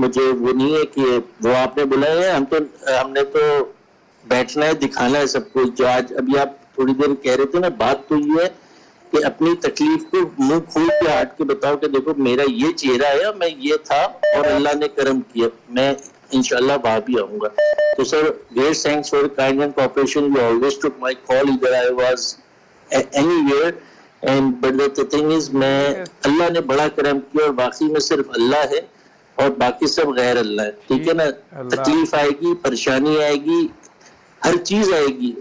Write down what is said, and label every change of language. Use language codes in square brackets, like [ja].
[ur] مجھے وہ نہیں ہے کہ وہ آپ نے بلایا ہے, ہم نے تو بیٹھنا ہے, دکھانا ہے سب کچھ. جو آج ابھی آپ تھوڑی دیر کہہ رہے تھے نا, بات تو یہ ہے کہ اپنی تکلیف کو منہ کھول کے ہٹ کے بتاؤ کہ دیکھو میرا یہ چہرہ ہے, میں یہ تھا اور اللہ نے کرم کیا. میں انشاءاللہ وہاں بھی آؤں گا. تو سر [en] great thanks for kind and cooperation. You always took my call either I was anywhere, and but the thing is [ur] میں اللہ نے بڑا کرم کیا, اور باقی میں صرف اللہ ہے اور باقی سب غیر اللہ ہے. ٹھیک ہے نا, تکلیف آئے گی, پریشانی آئے گی, ہر چیز آئے گی.